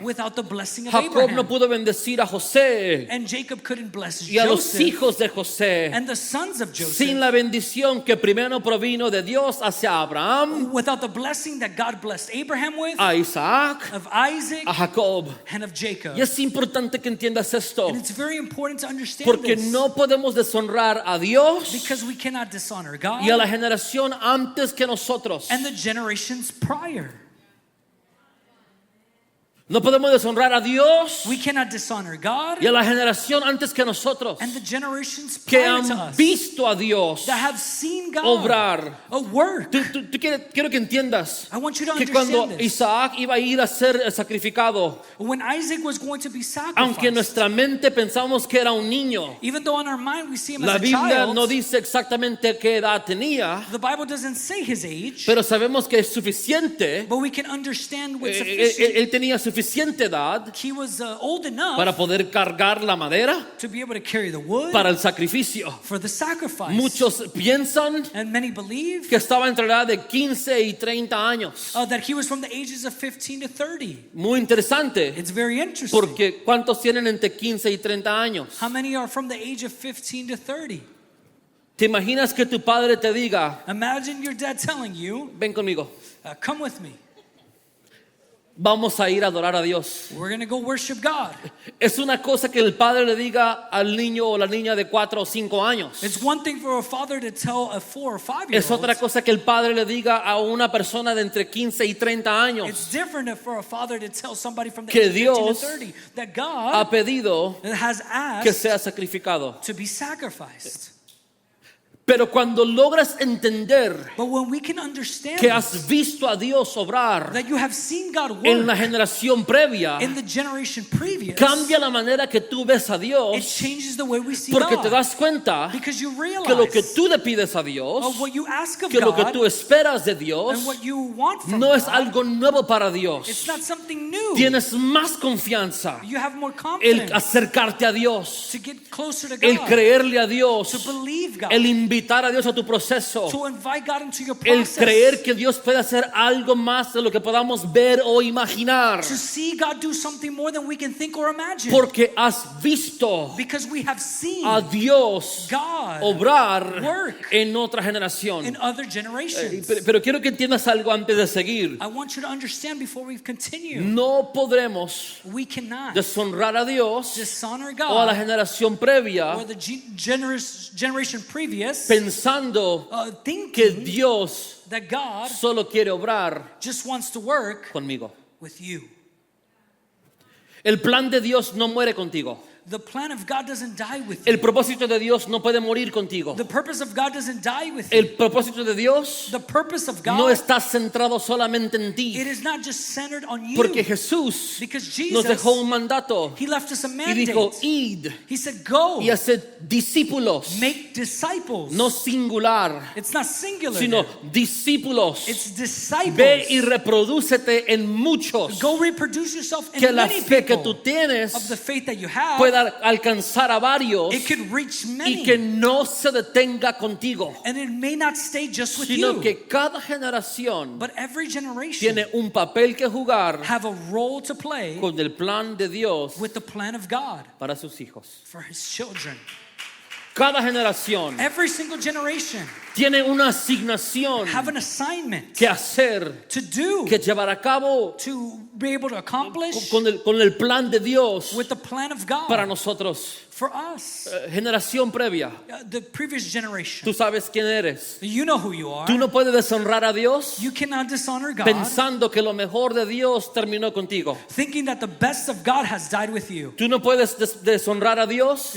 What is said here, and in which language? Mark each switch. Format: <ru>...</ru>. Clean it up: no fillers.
<en>without the blessing of Jacob Abraham.</en> <es>no pudo bendecir a José</es> <en>And Jacob couldn't bless</en> <es>y a los</es> <en>Joseph</en> <es>hijos de José</es> <en>and the sons of Joseph</en> <es>sin la bendición que primero provino de Dios hacia Abraham,</es> <en>without the blessing that God blessed Abraham with,</en> <es>a Isaac,</es> <en>of Isaac</en> <es>a Jacob.</es> <en>and of Jacob.</en> <es>Y es importante que entiendas esto,</es> <en>And it's very important to understand</en> <es>porque</es> <en>this,</en> <es>no podemos deshonrar a Dios</es> <en>because we cannot dishonor God</en> <es>y a la generación antes que nosotros.</es> <en>and the generations prior.</en> <es>No podemos deshonrar a Dios</es> <en>We cannot dishonor God</en> <es>y a la generación antes que nosotros,</es> <en>and the generations</en> <es>que</es> <en>prior to</en> <es>han</es> <en>us</en> <es>visto a Dios</es> <en>that have seen God</en> <es>obrar.</es> <en>work.</en> <es>Quiero que entiendas</es> <en>I want you to</en> <es>que cuando</es> <en>understand this.</en> <es>Isaac iba a ir a ser sacrificado,</es> <en>When Isaac was going to be sacrificed,</en> <es>aunque en nuestra mente pensamos que era un niño,</es> <en>even though in our mind we see him</en> <es>la</es> <en>as a</en> <es>Biblia</es> <en>child,</en> <es>no dice exactamente qué edad tenía,</es> <en>the Bible doesn't say his age,</en> <es>pero sabemos que es suficiente.</es> <en>but we can understand with</en> <es>Él</es> <en>sufficient.</en> <es>tenía suficiente edad</es> <en>He was old enough</en> <es>para poder cargar la madera</es> <en>to be able to carry the wood</en> <es>para el sacrificio.</es> <en>for the sacrifice.</en> <es>Muchos piensan</es> <en>And many believe</en> <es>que estaba entre la edad de 15 y 30 años.</es> <en>that he was from the ages of 15 to 30.</en> <es>Muy interesante,</es> <en>It's very interesting.</en> <es>porque ¿cuántos tienen entre 15 y 30 años?</es> <en>How many are from the age of 15 to 30?</en> <es>¿Te imaginas que tu padre te diga,</es> <en>Imagine your dad telling you,</en> <es>ven conmigo,</es> <en>come with me.</en> <es>vamos a ir a adorar a Dios.</es> <en>We're going to go worship God.</en> <es>Es una cosa que el padre le diga al niño o la niña de 4 o 5 años.</es> <en>It's one thing for a father to tell a 4 or 5 year</en> <es>Es otra</es> <en>old.</en> <es>cosa que el padre le diga a una persona de entre 15 y 30 años</es> <en>It's different for a father to tell somebody from the</en> <es>que</es> <en>age of 15 to</en> <es>Dios</es> <en>30 that</en> <es>ha</es> <en>God</en> <es>pedido</es> <en>has</en> <es>que</es> <en>asked</en> <es>sea sacrificado.</es> <en>to be sacrificed.</en> <es>Pero cuando logras entender</es> <en>But when we can understand</en> <es>que</es> <en>this,</en> <es>has visto a Dios obrar</es> <en>that you have seen God</en> <es>en la</es> <en>work</en> <es>generación previa,</es> <en>in the generation previous,</en> <es>cambia la manera que tú ves a</es> <en>it</en> <es>Dios,</es> <en>changes the way we see</en> <es>porque</es> <en>God.</en> <es>te das cuenta</es> <en>Because you</en> <es>que lo que</es> <en>realize</en> <es>tú le pides a Dios,</es> <en>of what you ask of</en> <es>que lo que</es> <en>God</en> <es>tú esperas de Dios,</es> <en>and what you want from</en> <es>no es</es> <en>God,</en> <es>algo nuevo para</es> <en>it's</en> <es>Dios.</es> <en>not something new.</en> <es>Tienes más confianza</es> <en>You have more</en> <es>el</es> <en>confidence</en> <es>acercarte a Dios,</es> <en>to get closer to</en> <es>el</es> <en>God,</en> <es>creerle a</es> <en>to</en> <es>Dios,</es> <en>believe God,</en> <es>el invitar a Dios a tu proceso,</es> <en>to invite God into your</en> <es>el</es> <en>process,</en> <es>creer que Dios puede hacer algo más de lo que podamos ver o imaginar,</es> <en>to see God do something more than we can think or imagine.</en> <es>porque has visto</es> <en>Because we have seen</en> <es>a Dios</es> <en>God</en> <es>obrar</es> <en>work</en> <es>en otra generación.</es> <en>in other generations.</en> <es>Pero quiero que entiendas algo antes de seguir.</es> <en>I want you to understand before we continue,</en> <es>No podremos</es> <en>we cannot</en> <es>deshonrar a Dios</es> <en>dishonor</en> <es>o a la</es> <en>God</en> <es>generación previa</es> <en>or the generation previous</en> <es>pensando</es> <en>thinking</en> <es>que Dios</es> <en>that God</en> <es>solo quiere obrar</es> <en>just wants to work</en> <es>conmigo.</es> <en>with you.</en> <es>El plan de Dios no muere contigo.</es> <en>The plan of God doesn't die with you.</en> <es>El propósito de Dios no puede morir contigo.</es> <en>The purpose of God doesn't die with you.</en> <es>El propósito de Dios</es> <en>The purpose of God,</en> <es>no está centrado solamente en</es> <en>it</en> <es>ti,</es> <en>is not just centered on you.</en> <es>porque Jesús</es> <en>Because</en> <es>nos dejó un mandato</es> <en>He left us a</en> <es>y</es> <en>mandate.</en> <es>dijo, id</es> <en>He said, go,</en> <es>y haced discípulos,</es> <en>make disciples.</en> <es>no singular,</es> <en>It's not singular.</en> <es>sino</es> <en>there.</en> <es>discípulos.</es> <en>It's disciples.</en> <es>Ve y reprodúcete en muchos,</es> <en>Go reproduce yourself in</en> <es>que la</es> <en>many</en> <es>fe que</es> <en>people</en> <es>tú tienes</es> <en>of the faith that you have.</en> <es>pueda alcanzar a varios</es> <en>It could reach</en> <es>y</es> <en>many.</en> <es>que no se detenga contigo,</es> <en>And it may not stay just with</en> <es>sino</es> <en>you.</en> <es>que cada generación</es> <en>But every generation</en> <es>tiene un papel que jugar</es> <en>have a role to play</en> <es>con el plan de Dios</es> <en>with the plan of God</en> <es>para sus hijos.</es> <en>for His children.</en> <es>Cada generación</es> <en>Every single generation</en> <es>tiene una asignación</es> <en>have an assignment</en> <es>que hacer,</es> <en>to do,</en> <es>que llevar a cabo</es> <en>to be able to accomplish</en> <es>con el plan de Dios</es> <en>with the plan of God</en> <es>para nosotros.</es> <en>for us.</en> <es>Generación previa,</es> <en>The previous generation.</en> <es>tú sabes quién eres.</es> <en>You know who you are.</en> <es>Tú no puedes deshonrar a Dios</es> <en>You cannot dishonor God</en> <es>pensando que lo mejor de Dios terminó contigo.</es> <en>thinking that the best of God has died with you.</en> <es>Tú no puedes deshonrar a Dios</es>